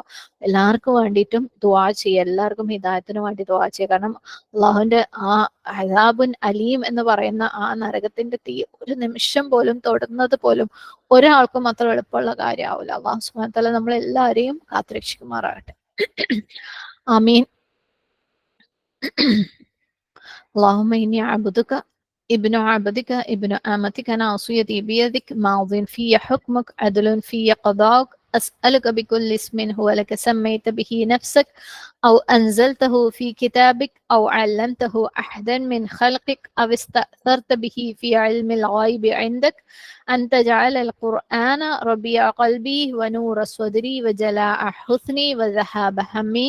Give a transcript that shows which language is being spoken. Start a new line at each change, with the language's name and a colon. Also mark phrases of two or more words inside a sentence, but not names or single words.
Malayalam: എല്ലാവർക്കും വേണ്ടിയിട്ടും ദുആ ചെയ്യുക, എല്ലാവർക്കും ഹിദായത്തിന് വേണ്ടി ദുആ ചെയ്യുക. കാരണം അള്ളാഹുവിന്റെ ആ
Arabic: عذاب أليم
Malayalam: എന്ന് പറയുന്ന ആ നരകത്തിന്റെ തീ ഒരു നിമിഷം പോലും തൊടുന്നത് പോലും ഒരാൾക്കും അത്ര എളുപ്പമുള്ള കാര്യമാവില്ല.
Arabic: الله سبحانه وتعالى
Malayalam: നമ്മളെല്ലാവരെയും കാത്തുരക്ഷിക്കുമാറാകട്ടെ. ആമീൻ.
Arabic: اللهم إني عبدك ابن عبدك ابن أمتك ناصيتي بيدك ماض في حكمك عدل في قضاءك أسألك بكل اسم هو لك سميت به نفسك أو أنزلته في كتابك أو علمته أحدا من خلقك أو استأثرت به في علم الغيب عندك أن تجعل القرآن ربيع قلبي ونور صدري وجلاء حزني وذهاب همي.